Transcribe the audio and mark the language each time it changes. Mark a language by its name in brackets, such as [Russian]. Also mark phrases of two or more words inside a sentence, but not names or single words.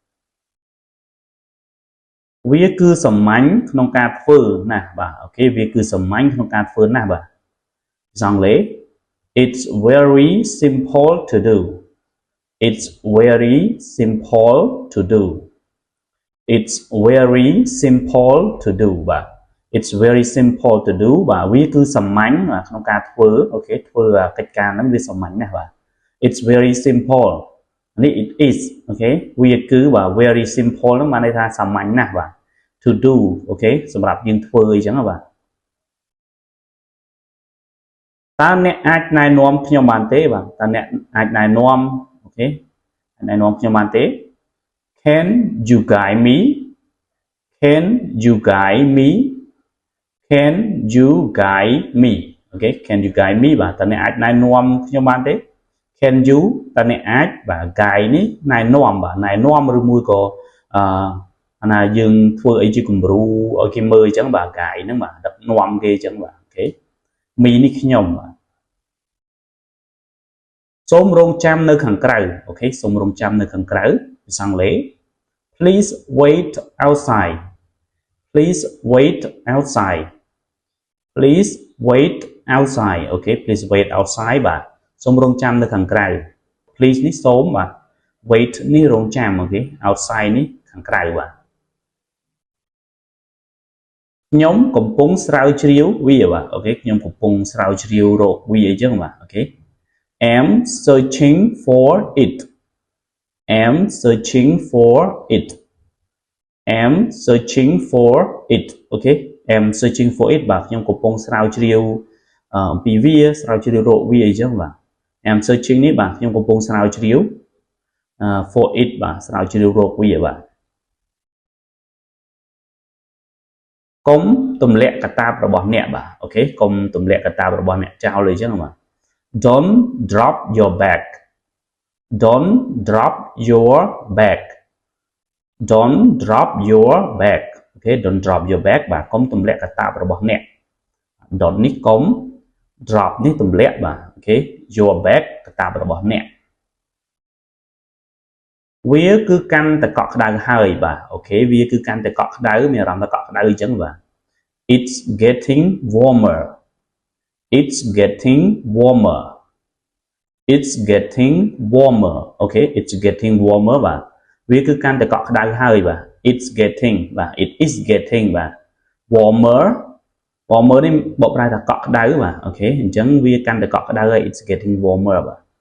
[Khmer] វាគឺសាមញ្ញក្នុងការធ្វើណាស់បាទអូខេវាគឺសាមញ្ញក្នុងការធ្វើណាស់បាទភាសាអង់ គ្លេស [English] it's very simple to do it's very simple to do it's very simple to do [Khmer] បាទ [English] it's very simple to do [Khmer] បាទវាគឺសាមញ្ញក្នុងការធ្វើអូខេធ្វើកិច្ចការហ្នឹងវាសាមញ្ញណាស់បាទ [English] it's very simple [Khmer] នេះ [English] it is [Khmer] អូខេវាគឺបាទ [English] very simple [Khmer] ហ្នឹងបានន័យថាសាមញ្ញណាស់បាទ [English] to do [Khmer] អូខេសម្រាប់យើងធ្វើអីចឹងបាទ តើអ្នកអាចណែនាំខ្ញុំបានទេបាទតើអ្នកអាចណែនាំអូខេណែនាំខ្ញុំបានទេ can [English] you guide me can you guide me can you guide me [Khmer] អូខេ [English] can you guide me [Khmer] បាទតើអ្នកអាចណែនាំខ្ញុំបានទេ [English] can you [Khmer] តើអ្នកអាចបាទ guide នេះណែនាំបាទណែនាំឬមួយក៏អាណាយើងធ្វើអីជាគំរូឲ្យគេមើលអញ្ចឹងបាទ guide ហ្នឹងបាទដឹកនាំគេអញ្ចឹងបាទអូខេ me នេះខ្ញុំបាទ សូមរងចាំនៅខាងក្រៅអូខេសូមរងចាំនៅខាងក្រៅភាសាអង់គ្លេស [English] please wait outside please wait outside please wait outside [Khmer] អូខេ [English] please wait outside [Khmer] បាទសូមរងចាំនៅខាងក្រៅ please នេះសូមបាទ wait នេះរងចាំអូខេ outside នេះខាងក្រៅបាទ ខ្ញុំកំពុងស្រាវជ្រាវវាបាទអូខេខ្ញុំកំពុងស្រាវជ្រាវរកវាអញ្ចឹងបាទអូខេ [English] am searching for it am searching for it am searching for it [Khmer] អូខេ [English] am searching for it [Khmer] បាទខ្ញុំកំពុងស្រាវជ្រាវអំពីវាស្រាវជ្រាវរកវាអីចឹងបាទ [English] am searching [Khmer] នេះបាទខ្ញុំកំពុងស្រាវជ្រាវ [English] for it [Khmer] បាទស្រាវជ្រាវរកវាបាទ កុំទម្លាក់កាតាបរបស់អ្នកបាទអូខេកុំទម្លាក់កាតាបរបស់អ្នកចោលអីចឹងបាទ [English] don't drop your bag don't drop your bag don't drop your bag [Khmer] អូខេ [English] don't drop your bag [Khmer] បាទកុំទម្លាក់កាតាបរបស់អ្នក don't នេះកុំ drop នេះទម្លាក់បាទអូខេ [English] your bag [Khmer] កាតាបរបស់អ្នក វាគឺកាន់តែកក់ក្ដៅហើយបាទអូខេវាគឺកាន់តែកក់ក្ដៅមានអារម្មណ៍ថាកក់ក្ដៅអញ្ចឹងបាទ [English] it's getting warmer it's getting warmer it's getting warmer [Khmer] អូខេ [English] it's getting warmer [Khmer] បាទវាគឺកាន់តែកក់ក្ដៅហើយបាទ [English] it's getting [Khmer] បាទ [English] it is getting [Khmer] បាទ [English] warmer warmer [Khmer] នេះបកប្រែថាកក់ក្ដៅបាទអូខេអញ្ចឹងវាកាន់តែកក់ក្ដៅហើយ [English] it's getting warmer [Khmer] បាទ